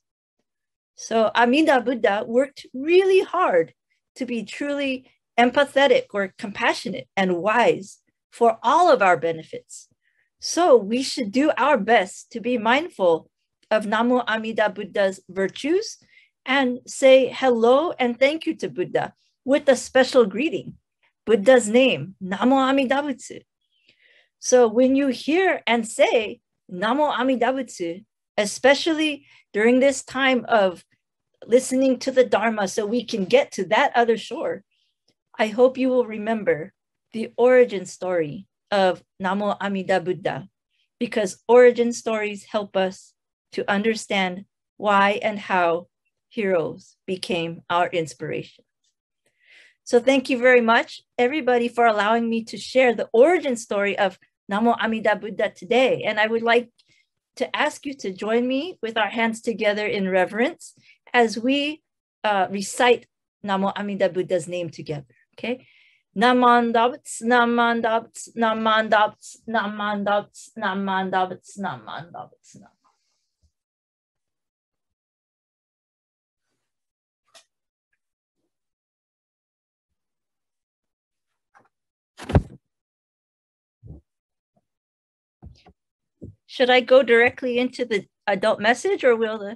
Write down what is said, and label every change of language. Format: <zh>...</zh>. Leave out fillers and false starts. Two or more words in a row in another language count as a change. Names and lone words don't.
<en>So Amida Buddha worked really hard to be truly empathetic or compassionate and wise for all of our benefits. So we should do our best to be mindful of Namo Amida Buddha's virtues and say hello and thank you to Buddha with a special greeting, Buddha's name,</en> <ja>南無阿弥陀仏.</ja> <en>So when you hear and say</en> <ja>南無阿弥陀仏</ja> <en>especially during this time of listening to the Dharma so we can get to that other shore. I hope you will remember the origin story of Namo Amida Buddha, because origin stories help us to understand why and how heroes became our inspiration. So thank you very much, everybody, for allowing me to share the origin story of Namo Amida Buddha today. And I would like to ask you to join me with our hands together in reverence as we recite Namo Amida Buddha's name together, okay?</en> <ja>なまんだぶ、なまんだぶ、なまんだぶ、なまんだぶ、なまんだぶ、なまんだぶ、なまんだぶ.</ja> <en>Should I go directly into the adult message, or will the...</en>